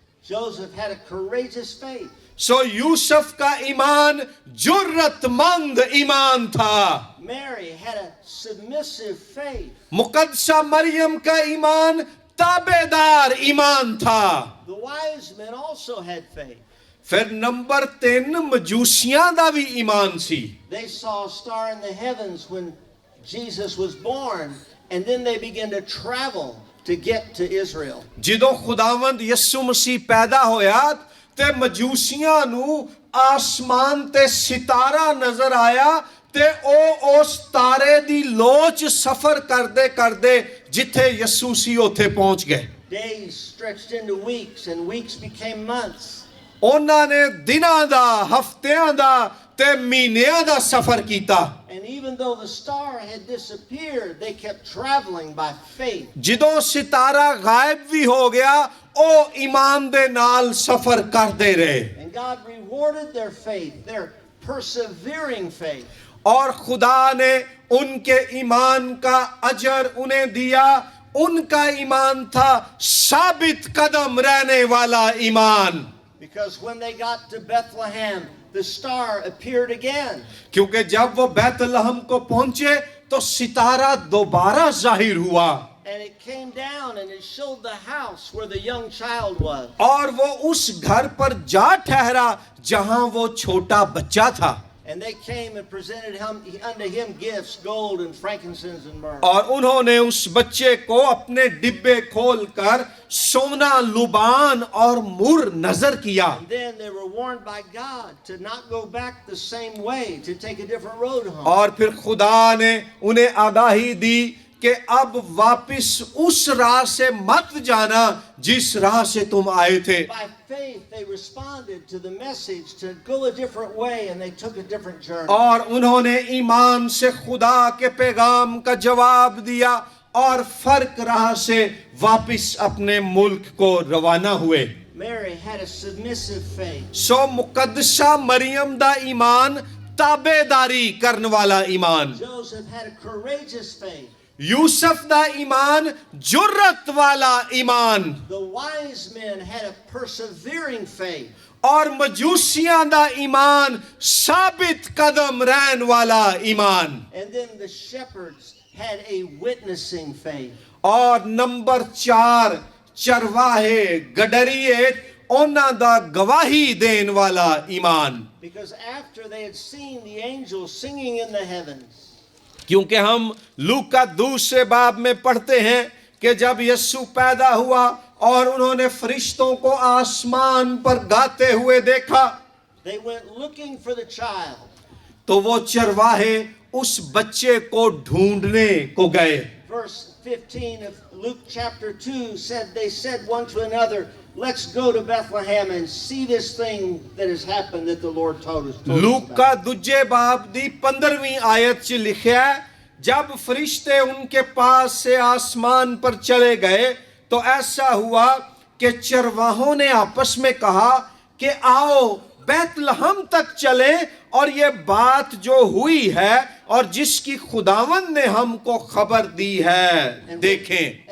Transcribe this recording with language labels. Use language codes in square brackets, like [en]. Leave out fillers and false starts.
[en] Joseph had a courageous faith. [ur] سو یوسف کا ایمان جرت مند ایمان تھا. [en] Mary had a submissive faith. [ur] مقدسہ مریم کا ایمان تابع دار ایمان تھا. [en] The wise men also had faith. [pa] پھر نمبر 3 مجوسیاں دا بھی ایمان سی. [en] They saw a star in the heavens when Jesus was born, and then they began to travel to get to Israel. [pa] جدوں خداوند یسوع مسیح پیدا ہویا تے مجوسیاں نو آسمان تے ستارہ نظر آیا تے او اس تارے دی لوچ سفر کردے جتھے یسوع سی اوتھے پہنچ گئے. [en] Days stretched into weeks, and weeks became months. [pa] ਉਹਨਾਂ ਨੇ ਦਿਨਾਂ ਦਾ, ਹਫ਼ਤਿਆਂ ਦਾ ਤੇ ਮਹੀਨਿਆਂ ਦਾ ਸਫ਼ਰ ਕੀਤਾ। [en] And even though the star had disappeared, they kept traveling by faith. [pa] ਜਦੋਂ ਸਿਤਾਰਾ ਗਾਇਬ ਵੀ ਹੋ ਗਿਆ, ਉਹ ਈਮਾਨ ਦੇ ਨਾਲ ਸਫ਼ਰ ਕਰਦੇ ਰਹੇ। [en] And God rewarded their faith, their persevering faith. [ur] اور خدا نے ان کے ایمان کا اجر انہیں دیا۔ ان کا ایمان تھا ثابت قدم رہنے والا ایمان۔ [en] Because when they got to Bethlehem, the star appeared again. [ur] کیونکہ جب وہ بیت لحم کو پہنچے تو ستارہ دوبارہ ظاہر ہوا، [en] And it came down and it showed the house where the young child was. [ur] اور وہ اس گھر پر جا ٹھہرا جہاں وہ چھوٹا بچہ تھا۔ [en] And they came and presented unto him gifts, gold and frankincense and myrrh. [ur] اور انہوں نے اس بچے کو اپنے ڈبے کھول کر سونا، لبان اور مر نظر کیا۔ [en] And then they were warned by God to not go back the same way, to take a different road home. [ur] اور پھر خدا نے انہیں آگاہی دی کہ اب واپس اس راہ سے مت جانا جس راہ سے تم آئے تھے۔ [en] By faith, they responded to the message to go a different way, and they took a different journey. [ur] اور انہوں نے ایمان سے خدا کے پیغام کا جواب دیا اور فرق راہ سے واپس اپنے ملک کو روانہ ہوئے۔ [en] Mary had a submissive faith. [pa] سو مقدسہ مریم دا ایمان تابع داری کرنے والا ایمان۔ [en] Joseph had a courageous faith. [pa] یوسف دا ایمان جرت والا ایمان۔ [en] The wise men had a persevering faith. [pa] اور مجوسیاں دا ایمان ثابت قدم رہن والا ایمان۔ [en] And then the shepherds had a witnessing faith. [pa] اور نمبر 4 چرواہے گڈریے انہاں دا گواہی دین والا ایمان۔ [en] Because after they had seen the angels singing in the heavens, [ur] کیونکہ ہم لوکا دوسرے باب میں پڑھتے ہیں کہ جب یسوع پیدا ہوا اور انہوں نے فرشتوں کو آسمان پر گاتے ہوئے دیکھا [en] they went looking for the child. [ur] تو وہ چرواہے اس بچے کو ڈھونڈنے کو گئے۔ [en] Verse 15 of Luke chapter 2 said, they said one to another, let's go to Bethlehem and see this thing that has happened that the Lord told us [ur] لوکا [en] about. [pa] دوجے باب دی 15ویں آیت چ لکھیا ہے [ur] جب فرشتے ان کے پاس سے آسمان پر چلے گئے تو ایسا ہوا کہ چرواہوں نے آپس میں کہا کہ آؤ بیت لحم تک چلیں اور یہ بات جو ہوئی ہے اور جس کی خداوند نے ہم کو خبر دی ہے دیکھیں۔